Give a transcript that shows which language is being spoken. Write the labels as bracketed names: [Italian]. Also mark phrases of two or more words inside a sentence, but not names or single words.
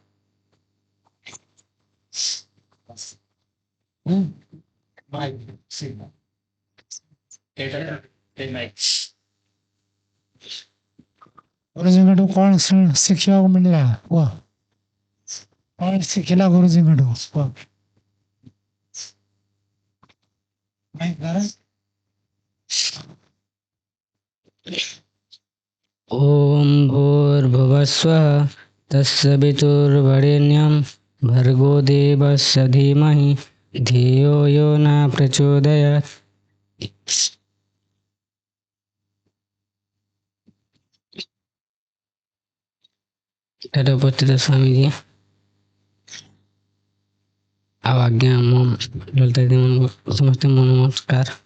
[Odia] ଗୁରୁଜୀଙ୍କଠୁ କ'ଣ ଶିଖିବାକୁ ମିଳିଲା କୁହ? କ'ଣ ଶିଖିଲା ଗୁରୁଜୀଙ୍କଠୁ କୁହ? [Sanskrit] ओम भूर्भुवस्वः तत्सवितुर्वरेण्यं भर्गो देवस्य धीमहि धियो यो न प्रचोदयात्। [Odia] ଏଠାରେ ଉପସ୍ଥିତ ସ୍ୱାମୀଜୀ ଆଉ ଆଜ୍ଞା ମୋ ଲଳିତା ଦିଦିମାନଙ୍କୁ ସମସ୍ତେ ମୋ ନମସ୍କାର।